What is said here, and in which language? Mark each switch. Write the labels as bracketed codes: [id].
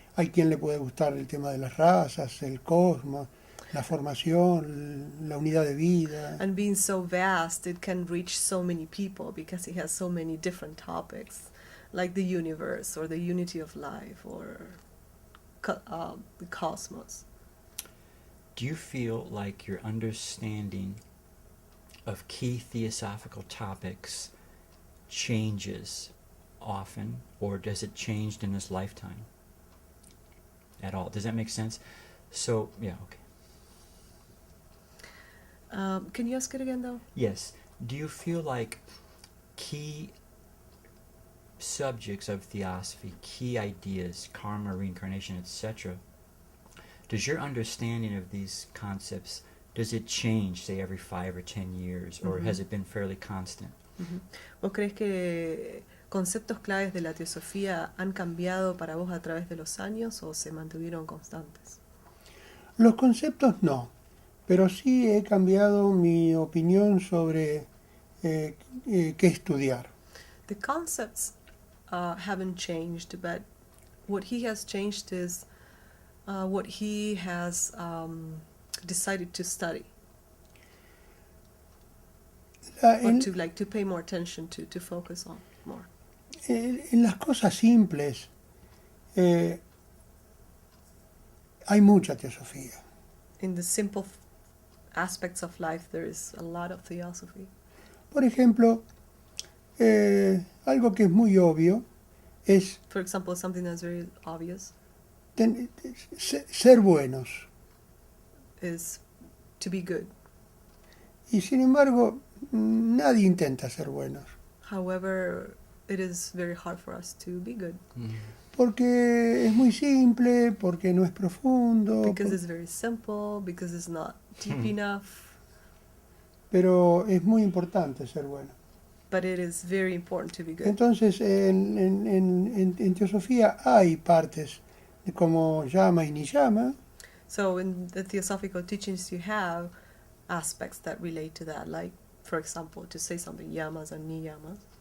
[es] Hay quien le puede gustar el tema de las razas, el cosmos, la formación, la unidad de vida. [en] And being so vast, it can reach so many people because it has so many different topics, like the universe or the unity of life or the cosmos. Do you feel like your understanding of key theosophical topics changes often, or does it change in this lifetime at all? Does that make sense? So, yeah, okay. Can you ask it again, though? Yes. Do you feel like key subjects of theosophy, key ideas, karma, reincarnation, etc., does your understanding of these concepts, does it change, say, every 5 or 10 years, or has it been fairly constant? [es] ¿Vos crees que conceptos claves de la teosofía han cambiado para vos a través de los años o se mantuvieron constantes? Los conceptos no, pero sí he cambiado mi opinión sobre qué estudiar. [en] The concepts haven't changed, but what he has changed is what he has decided to study, or to pay more attention to focus on more. [es] En las cosas simples hay mucha teosofía. [en] In the simple aspects of life, there is a lot of theosophy. [es] Por ejemplo, algo que es muy obvio es [en] For example, something that's very obvious [es] ser buenos. [en] is to be good. [es] Y sin embargo, nadie intenta ser buenos. [en] However, it is very hard for us to be good [es] Porque es muy simple, porque no es profundo, [en] because it's very simple, because it's not deep enough. [es] pero es muy importante ser bueno. [en] But it is very important to be good. [es] Entonces, en teosofía hay partes como llama y niyama, [en] So in the theosophical teachings, you have aspects that relate to that, like, for example, to say something, yamas and niyamas,